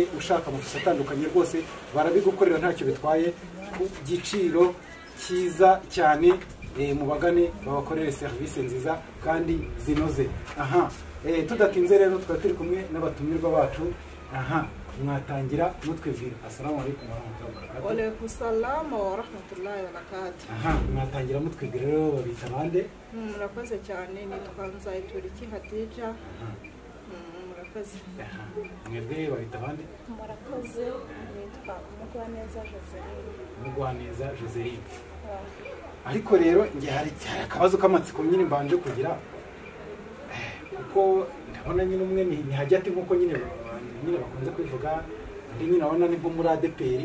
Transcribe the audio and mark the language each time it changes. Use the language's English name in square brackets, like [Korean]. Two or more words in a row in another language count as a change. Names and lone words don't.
[Kinyarwanda] Ushaka amafoto atandukanye rwose barabigukorera, ntacyo bitwaye, ku giciro cyiza cyane. Mubagane babakorere service nziza kandi zinoze. Aha, tudatinze rero tukaba turi kumwe n'abatumirwa bacu. Aha, mwatangira mutwibwira. [Arabic] السلام عليكم ورحمة الله وبركاته. وعليكم السلام ورحمة الله وبركاته. [Kinyarwanda] Aha, mwatangira mutwibwira rero, babita bande? Murakoze cyane, nitwa Nzayituriki Hadija. Murakoze. Aha, mwebwe babita bande? Murakoze, nitwa Mugwaneza Joseline. Mugwaneza Joseline. Ariko rero nge hari akabazo k'amatsiko nyine mbanje kugira, kuko ndabona nyine umwe ni Hajati nkuko nyine bakunze kwivuga, ndi nyine abona nibwo muri ADPR.